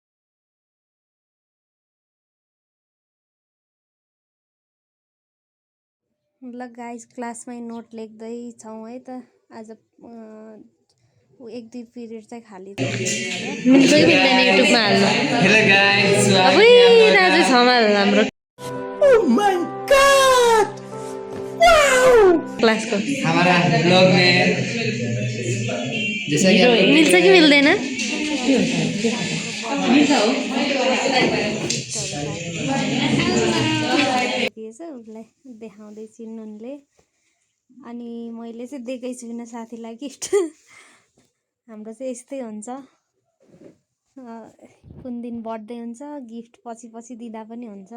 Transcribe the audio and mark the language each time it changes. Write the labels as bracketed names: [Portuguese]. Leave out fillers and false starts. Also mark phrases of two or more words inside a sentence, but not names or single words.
[Nepali] ल गाइज क्लासमै नोट लेख्दैछौँ है त। आज एक दुई पिरियड चाहिँ खाली छ। मिल्छ कि मिल्दैन युट्युबमा हाल्नु? [English] hello guys [Nepali] अबै दाजु छमाल हाम्रो क्लास को [Hindi] हमारा ब्लॉग में जैसा कि [Nepali] मिल्छ कि मिल्दैन? उसलाई देखाउँदै चिन्नुले अनि मैले चाहिँ दिएकै छुइनँ साथीलाई गिफ्ट। हाम्रो चाहिँ यस्तै हुन्छ, कुन दिन बर्थडे हुन्छ गिफ्ट पछि पछि दिँदा पनि हुन्छ।